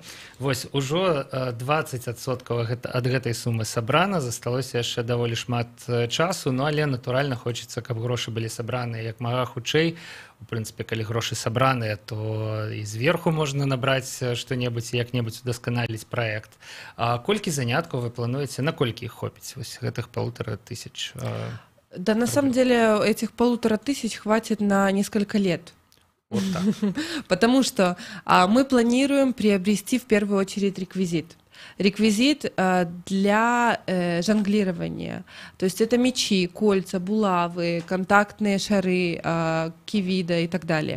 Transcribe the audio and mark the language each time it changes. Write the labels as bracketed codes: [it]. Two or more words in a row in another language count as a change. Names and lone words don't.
[be] Вось, ужо 20% ад гэтай сумы сабрана, засталося яшчэ даволі шмат часу, ну, але, натуральна, хочацца, каб грошы былі сабраныя як мага хутчэй. У прынцыпе, калі грошы сабраныя, то і зверху можна набраць што-небудзь, як-небудзь удасканаліць праект. А колькі заняткаў вы плануеце, на колькі іх хопіць, вось гэтых 1500? [ru] Да, на самом деле, этих 1500 хватит на несколько лет. Вот так. Потому что мы планируем приобрести в первую очередь реквизит. Реквизит для жонглирования. То есть это мечи, кольца, булавы, контактные шары, кивида и так далее.